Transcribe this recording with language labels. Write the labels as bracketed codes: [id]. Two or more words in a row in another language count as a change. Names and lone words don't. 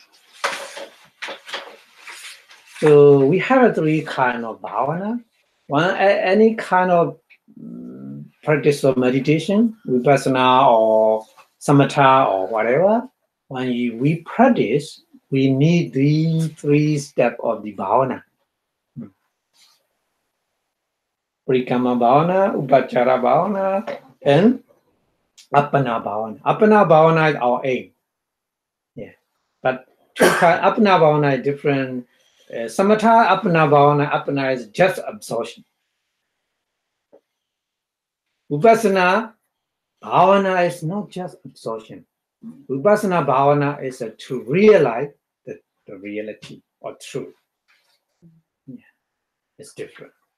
[en] So we have 3 kind of bhavana. One, any kind of practice of meditation, vipassana or samatha or whatever. When we practice, we need the 3 steps of the bhavana. [pi] Parikamma bhavana, Rūpāvacara bhavana, and Appana bhavana. Appana bhavana [en] is our aim. Yeah, but 2 kind [pi] Appana bhavana [en] is different. [pi] Samatha Appana bhavana, [en] is just absorption. [pi] Vipassana bhavana [en] is not just absorption. [pi] Vipassana bhavana [en] is to realize the reality or truth. Yeah, it's different.